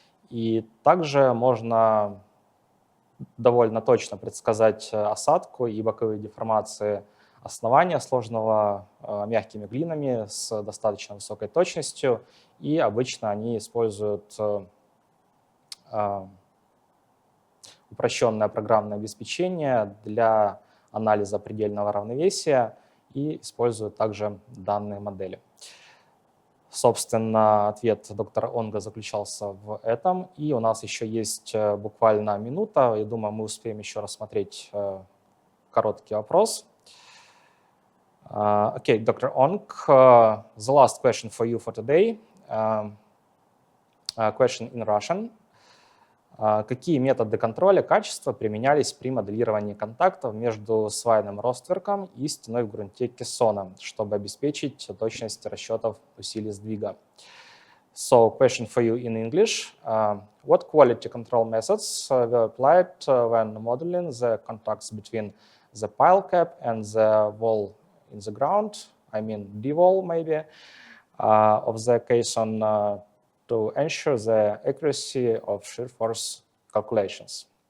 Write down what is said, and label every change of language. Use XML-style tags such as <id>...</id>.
<ru>И также можно довольно точно предсказать осадку и боковые деформации основания, сложного мягкими глинами с достаточно высокой точностью, и обычно они используют упрощенное программное обеспечение для анализа предельного равновесия и используют также данные модели. Собственно, ответ доктора Онга заключался в этом, и у нас еще есть буквально минута. Я думаю, мы успеем еще рассмотреть короткий вопрос.</ru> <en>Okay, Dr. Ong, the last question for you for today. Question in Russian.</en> <ru>Какие методы контроля качества применялись при моделировании контактов между свайным ростверком и стеной в грунте кессона, чтобы обеспечить точность расчетов усилий сдвига?</ru> <en>So, question for you in English. What quality control methods were applied when modeling the contacts between the pile cap and the wall in the ground, I mean D-wall maybe, of the caisson to ensure the accuracy of shear force calculations?</en>